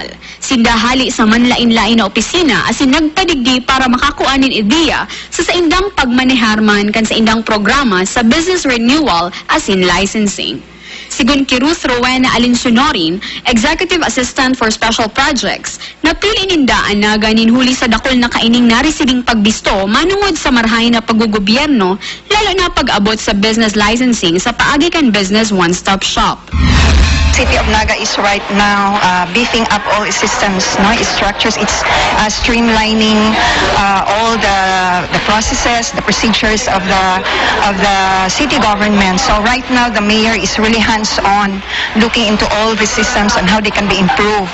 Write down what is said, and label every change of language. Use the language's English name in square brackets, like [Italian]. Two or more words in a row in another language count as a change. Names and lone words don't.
[Bikol] Sindahali sa manlain-lain na opisina asin nagpadigdi para makakuanin ideya sa indang pagmaneharman kan sa indang programa sa [English] business renewal [Bikol] asin licensing. Sigun ki Ruth Rowena Alinsunorin, [English] Executive Assistant for Special Projects, [Bikol] napili nindaan na ganinhuli sa dakol na kaining naresibing pagbisto manungod sa marhay na paggugobyerno, lalo na pag-abot sa [English] business licensing [Bikol] sa paagi kan Business One-Stop Shop. [English] City of Naga is right now beefing up all its systems, its structures. It's streamlining all the processes, the procedures of the city government. So right now, the mayor is really hands-on, looking into all the systems and how they can be improved.